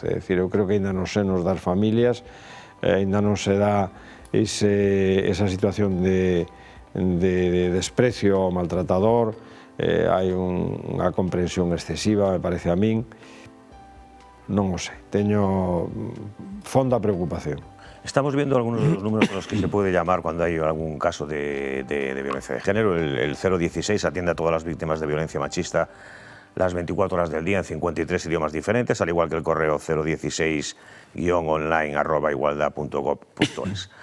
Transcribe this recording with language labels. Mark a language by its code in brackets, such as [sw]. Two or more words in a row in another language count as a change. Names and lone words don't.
[gl] É dicir, eu creo que ainda nos senos das familias ainda non se dá esa situación de desprecio ao maltratador. Hai unha comprensión excesiva, me parece a min. Non o sei, teño fonda preocupación. [es] Estamos viendo algunos de los números a los que se puede llamar cuando hay algún caso de violencia de género. El 016 atiende a todas las víctimas de violencia machista las 24 horas del día en 53 idiomas diferentes, al igual que el correo 016-online@igualdad.gov.es.